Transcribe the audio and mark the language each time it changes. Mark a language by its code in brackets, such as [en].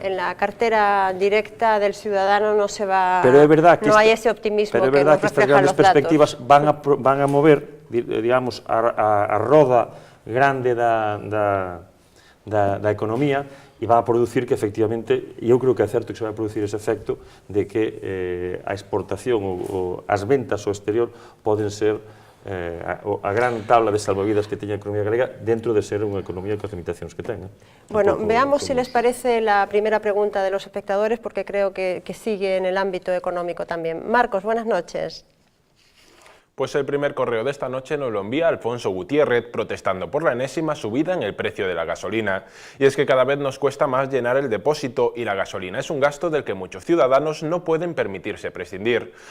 [es] En la cartera directa del ciudadano no se va, no hay ese optimismo que nos reflejan los datos. [gl] Pero é verdad que estas grandes perspectivas van a mover, digamos, a roda grande da economía e va a producir que, efectivamente, e eu creo que é certo que se vai a producir ese efecto de que a exportación ou as ventas ao exterior poden ser a gran tabla de salvavidas que teña a economía galega dentro de ser unha economía con as limitacións que ten. [es] Bueno, veamos si les parece la primera pregunta de los espectadores, porque creo que sigue en el ámbito económico también. Marcos, buenas noches. Pues el primer correo de esta noche nos lo envía Alfonso Gutiérrez protestando por la enésima subida en el precio de la gasolina. Y es que cada vez nos cuesta más llenar el depósito y la gasolina es un gasto del que muchos ciudadanos no pueden permitirse prescindir.